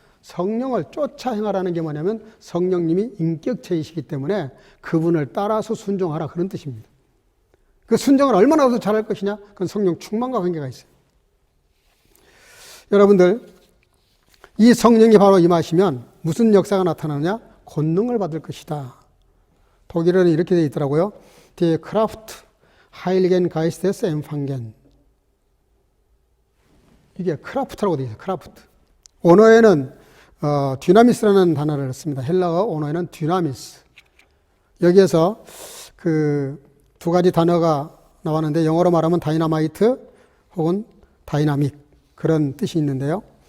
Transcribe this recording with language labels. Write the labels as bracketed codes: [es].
[ko] 성령을 쫓아 행하라는 게 뭐냐면 성령님이 인격체이시기 때문에 그분을 따라서 순종하라 그런 뜻입니다. 그 순종을 얼마나 더 잘할 것이냐? 그건 성령 충만과 관계가 있어요. 여러분들 이 성령이 바로 임하시면 무슨 역사가 나타나느냐? 권능을 받을 것이다. 독일어는 이렇게 되어 있더라고요. [de] Die Kraft, Heiligen Geistes empfangen. [ko] 이게 크라프트라고 되어 있어요. 크라프트. 언어에는 디나미스라는 단어를 씁니다. 헬라어 언어에는 디나미스. 여기에서 그 두 가지 단어가 나왔는데 영어로 말하면 다이나마이트 혹은 다이나믹 그런 뜻이 있는데요.